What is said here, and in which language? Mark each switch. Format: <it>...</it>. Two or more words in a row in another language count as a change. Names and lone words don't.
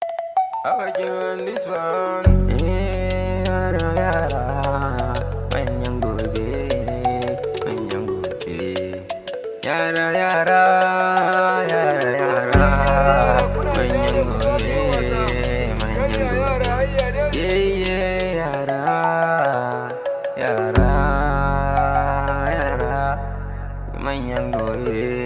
<en>I like you on this one.</en> <ha>Eh, yara, yara, manyan gobe, manyan gobe. Yara, yara, yara, yara, manyan gobe, manyan gobe.</ha> <en>Yeah, yeah,</en> <ha>yara, yara, yara, manyan gobe.</ha>